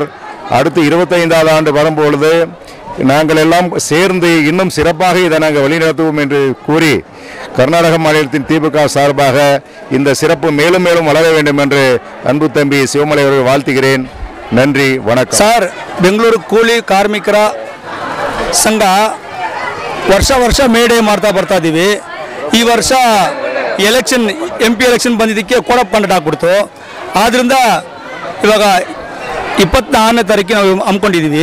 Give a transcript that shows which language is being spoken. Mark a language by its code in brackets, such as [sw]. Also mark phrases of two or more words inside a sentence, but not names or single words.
[ta] அடுத்து 25வது ஆண்டு வரும்பொழுது நாங்கள் எல்லாம் சேர்ந்து இன்னும் சிறப்பாக இதை நாங்கள் வழிநடத்துவோம் என்று கூறி கர்நாடக மாநிலத்தின் திமுக சார்பாக இந்த சிறப்பு மேலும் மேலும் வளர வேண்டும் என்று அன்பு தம்பி சிவமலை அவர்கள் வாழ்த்துகிறேன். நன்றி, வணக்கம். [kn] ಸರ್, ಬೆಂಗಳೂರು ಕೂಲಿ ಕಾರ್ಮಿಕರ ಸಂಘ ವರ್ಷ ಮೇ ಡೇ ಮಾಡ್ತಾ ಬರ್ತಾ ಇದ್ದೀವಿ. ಈ ವರ್ಷ MP ಎಲೆಕ್ಷನ್ ಬಂದಿದ್ದಕ್ಕೆ [en] code of conduct [kn] ಆಗ್ಬಿಡ್ತು. ಆದ್ದರಿಂದ ಇವಾಗ 24ನೇ ತಾರೀಕಿಗೆ ನಾವು ಹಮ್ಮಿಕೊಂಡಿದ್ದೀವಿ.